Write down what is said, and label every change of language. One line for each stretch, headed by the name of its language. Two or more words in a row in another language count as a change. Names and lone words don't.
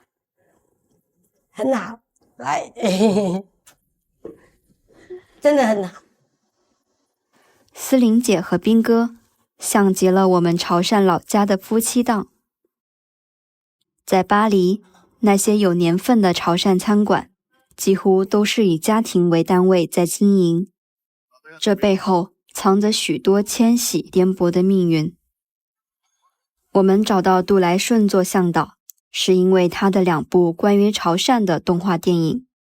Chinese: 很好，來，真的很好。思玲姐和兵哥像極了我們潮汕老家的夫妻檔。在巴黎，那些有年份的潮汕餐館幾乎都是以家庭為單位在經營，這背後藏着許多遷徙顛簸的命運。我們找到杜來順做向導，是因為他的2部關於潮汕的動畫電影。